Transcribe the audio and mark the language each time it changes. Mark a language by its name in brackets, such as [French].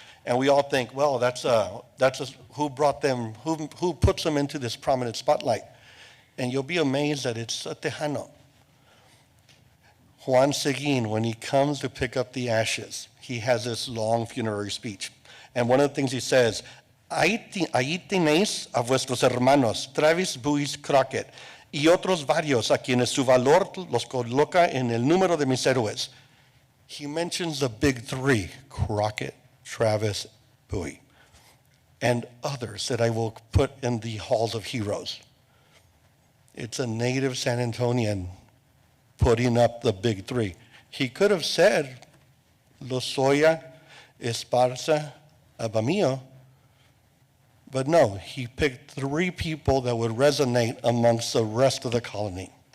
[English] And we all think, well, who brought them, who puts them into this prominent spotlight? And you'll be amazed that it's a Tejano. Juan Seguin, when he comes to pick up the ashes, he has this long funerary speech. And one of the things he says, [Spanish] ahí tenéis a vuestros hermanos, Travis, Bowie, Crockett, y otros varios a quienes su valor los coloca en el número de mis héroes. [English] He mentions the big three, Crockett, Travis, Bowie, and others that I will put in the halls of heroes. It's a native San Antonian putting up the big three. He could have said Lozoya, Esparza, Abamillo, but no, he picked three people that would resonate amongst the rest of the colony.